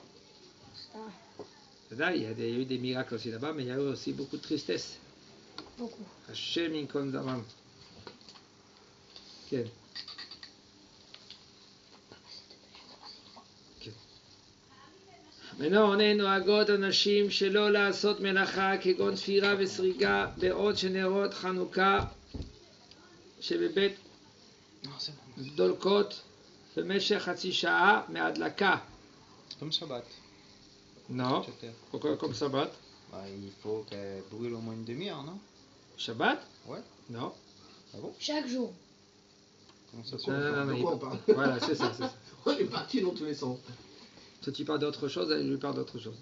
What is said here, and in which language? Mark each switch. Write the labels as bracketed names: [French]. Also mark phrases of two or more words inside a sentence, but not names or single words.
[French] Là, il y a eu des miracles aussi là-bas, mais il y a eu aussi beaucoup de tristesse. Beaucoup. [Hebrew] השם ינקום דמם. Okay. [French] maintenant, on est [Hebrew] נוהגות הנשים שלא לעשות מלאכה כגון תפירה וסריגה בעוד שנרות חנוכה שבבית דולקות במשך חצי שעה מהדלקה. [French] Comme Shabbat. Non. Pourquoi comme Shabbat? Bah, il faut qu'elle brûle au moins une demi-heure, non? Shabbat? Ouais. Non. Ah bon? Chaque jour. Comment ça se fait? Voilà, c'est ça. On est parti dans tous les sens. Toi, tu parles d'autre chose, elle lui parle d'autre chose.